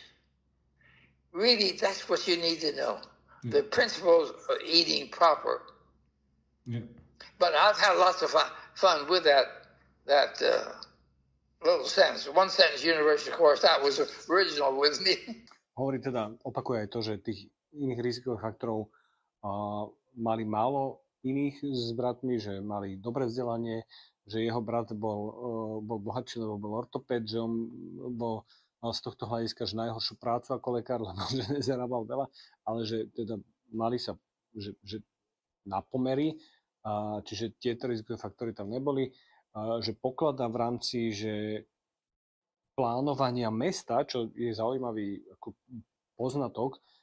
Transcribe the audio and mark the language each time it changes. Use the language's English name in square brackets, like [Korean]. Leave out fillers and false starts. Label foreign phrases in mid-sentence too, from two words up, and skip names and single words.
[English] Really, that's what you need to know. The principles of eating proper. But I've had lots of fun with that little sentence, 1-sentence university course. That was original with me. [Slovak] Hovorí teda, opakuje aj to, že tých iných rizikových faktorov mali málo iných s bratmi, že mali dobré vzdelanie, že jeho brat bol bohatší, lebo bol ortopéd, že on mal z tohto hľadiska že najhoršiu prácu ako lekár, lebo že nezarábal veľa, ale že teda mali sa že na pomery, čiže tieto rizikové faktory tam neboli, že pokladá v rámci že plánovania mesta, čo je zaujímavý ako poznatok,